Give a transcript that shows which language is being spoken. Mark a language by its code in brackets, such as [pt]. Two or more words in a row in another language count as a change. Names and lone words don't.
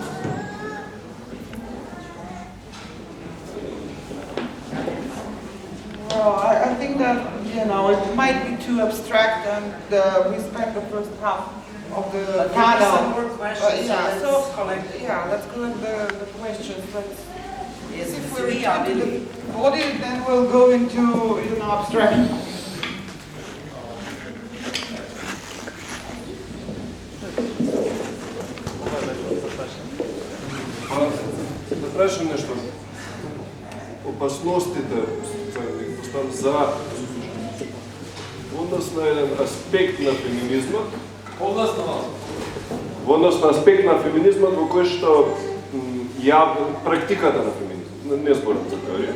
[en] Well, I think that, it might be too abstract, and we spent the first half of the panel. Some more questions, let's collect. Let's collect the questions. Yes, If we return to the body, then we'll go into, abstraction. [mk] Да прашам нешто. Опасностите за однос на еден аспект на феминизмот, во однос на аспект на феминизмот во кој што практиката на феминизмот, не зборам за теорија.